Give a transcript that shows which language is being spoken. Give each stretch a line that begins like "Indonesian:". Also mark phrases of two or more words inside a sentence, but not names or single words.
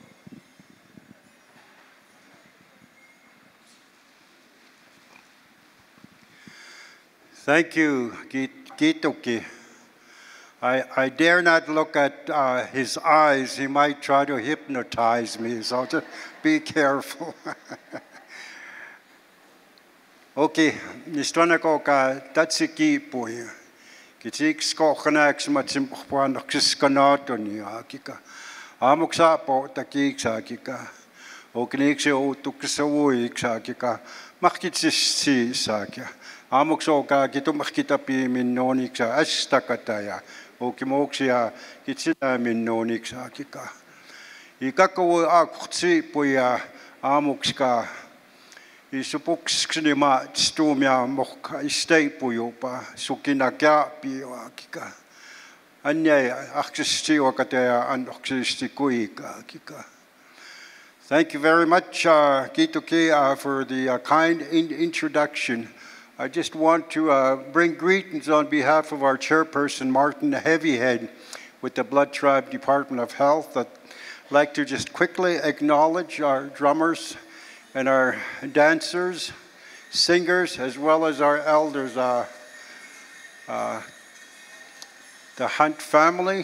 English: Thank you, Gitoki. I dare not look at his eyes. He might try to hypnotize me, so just be careful.
Siksiká: Okay, nistwana ko ka tatsiki pui. Kitik sko khanaks matsim pwan ksiskanato ni akika. Amuksa po takik sakika. Oknik se o tuksawui sakika. Makitsi sakya. Amukso ka kitumakitapi minnonik sa astakataya. Okimoksia kitsina minnonik sakika. Ikakawo akutsi puya amukska. Isupuksnima stumia mokka isteipujupa sukinakia piakika. Anya aksisti wakatea anoksisti kuika kika.
English: Thank you very much, Gitoki, for the kind introduction. I just want to bring greetings on behalf of our chairperson, Martin Heavyhead, with the Blood Tribe Department of Health. I'd like to just quickly acknowledge our drummers and our dancers, singers, as well as our elders, the Hunt family.